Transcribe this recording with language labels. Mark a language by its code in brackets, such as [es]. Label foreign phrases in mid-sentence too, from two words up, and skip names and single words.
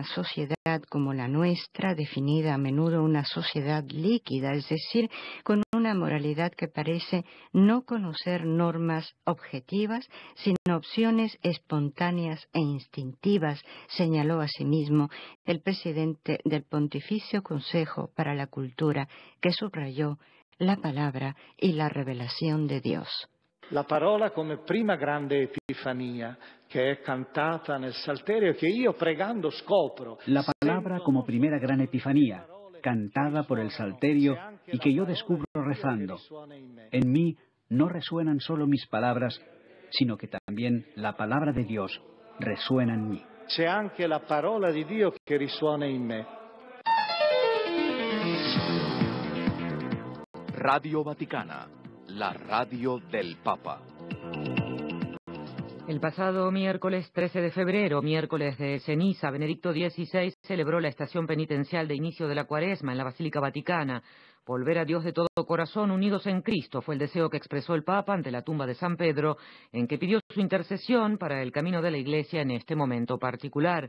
[es] sociedad como la nuestra, definida a menudo una sociedad líquida, es decir, con una moralidad que parece no conocer normas objetivas, sino opciones espontáneas e instintivas, señaló asimismo el presidente del Pontificio Consejo para la Cultura, que subrayó la palabra y la revelación de Dios. [it] La parola come prima grande epifania che è cantata nel Salterio, che io pregando scopro. [es] La palabra como primera gran epifanía, cantada por el Salterio y que yo descubro rezando. En mí no resuenan solo mis palabras, sino que también la palabra de Dios resuena en mí. [it] C'è anche la parola di Dio che risuona in me. [es] Radio Vaticana, la radio del Papa. El pasado miércoles 13 de febrero, miércoles de ceniza, Benedicto XVI celebró la estación penitencial de inicio de la Cuaresma en la Basílica Vaticana. Volver a Dios de todo corazón, unidos en Cristo, fue el deseo que expresó el Papa ante la tumba de San Pedro, en que pidió su intercesión para el camino de la Iglesia en este momento particular.